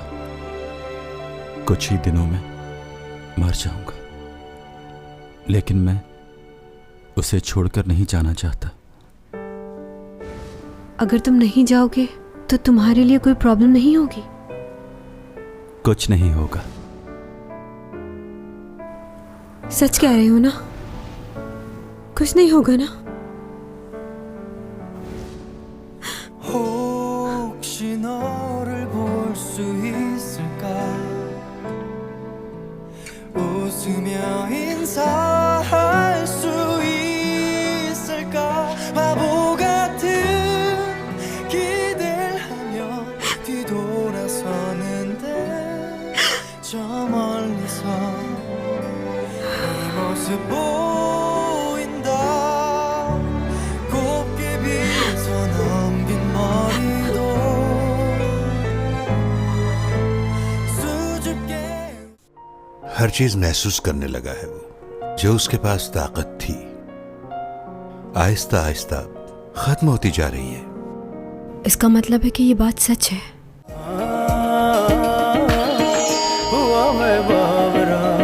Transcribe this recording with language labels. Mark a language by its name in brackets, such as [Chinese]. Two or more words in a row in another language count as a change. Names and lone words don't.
[Hindi] कुछ ही दिनों में मर जाऊंगा, लेकिन मैं उसे छोड़कर नहीं जाना चाहता। अगर तुम नहीं जाओगे तो तुम्हारे लिए कोई प्रॉब्लम नहीं होगी? कुछ नहीं होगा। सच कह रहे हो ना? कुछ नहीं होगा ना? [Korean] 혹시 너를 볼 수 있을까? 웃으며 인사할 수 있을까? 바보 같은 기대를 하며 뒤돌아서는데 저 멀리서 네 모습 보인다. 곱게 빗어 넘긴 머리도 수줍게 [Hindi] हर चीज महसूस करने लगा है वो, जो उसके पास ताकत थी आहिस्ता आहिस्ता खत्म होती जा रही है। इसका मतलब है कि ये बात सच है। हुआ मैं बाबरा।